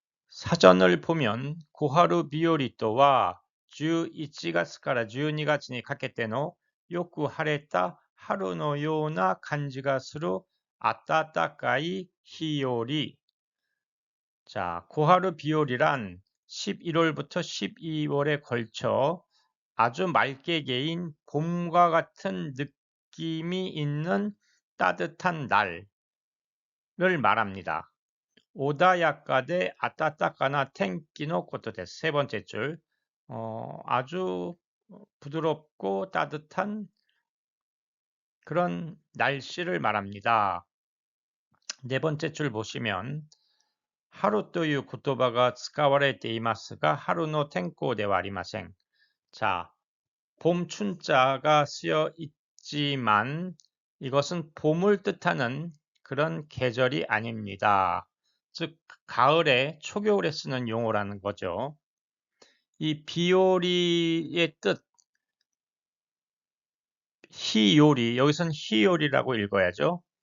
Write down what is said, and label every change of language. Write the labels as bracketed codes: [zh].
[ko] 사전을 보면 고하루 비요리 또와 [ja] 11月から12月にかけてのよく晴れた春のような感じがする暖かい日より [ko] 자, 고하루 비올이란 11월부터 12월에 걸쳐 아주 맑게 개인 봄과 같은 느낌이 있는 따뜻한 날을 말합니다. [ja] 오다야카데 아따따까나 텐키노 코토데스. [ko] 세 번째 줄. 아주 부드럽고 따뜻한 그런 날씨를 말합니다. 네 번째 줄 보시면 [ja] 하루という言葉が使われていますが、春の天候ではありません. [ko] 자, 봄 춘자가 쓰여 있지만 이것은 봄을 뜻하는 그런 계절이 아닙니다. 즉 가을에 초겨울에 쓰는 용어라는 거죠. 이 비오리의 뜻 히요리, 여기서는 히요리라고 읽어야죠.